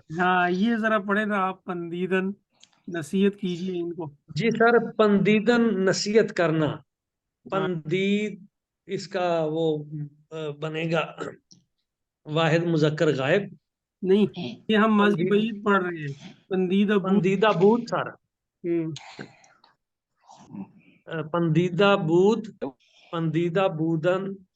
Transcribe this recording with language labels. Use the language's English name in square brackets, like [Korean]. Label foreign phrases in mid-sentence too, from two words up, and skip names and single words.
[Urdu] ہاں یہ ذرا پڑھے نا آپ، پندیدن نصیحت کیجیے ان کو. جی سر، پندیدن نصیحت کرنا، پندید اس کا وہ بنے گا واحد مذکر غائب. نہیں یہ ہم ماضی بعید پڑھ رہے ہیں، [Persian] پندیدہ بود. پندیدہ بود سر، پندیدہ بود، پندیدہ بودن